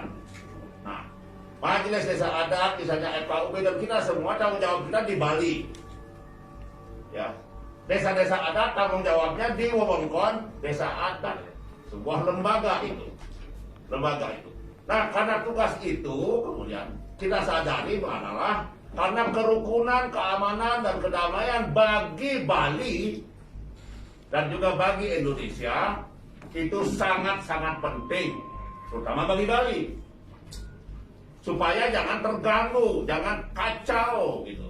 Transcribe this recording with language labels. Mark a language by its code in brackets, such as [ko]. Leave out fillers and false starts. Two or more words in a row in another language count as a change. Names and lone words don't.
[id] Nah, majelis desa adat, misalnya FKUB dan kita semua tanggung jawab kita di Bali, ya. Desa-desa adat tanggung jawabnya di wewengkon desa adat, sebuah lembaga itu. Nah, karena tugas itu kemudian kita sadari adalah karena kerukunan, keamanan, dan kedamaian bagi Bali dan juga bagi Indonesia itu sangat-sangat penting, terutama bagi Bali, supaya jangan terganggu, jangan kacau gitu.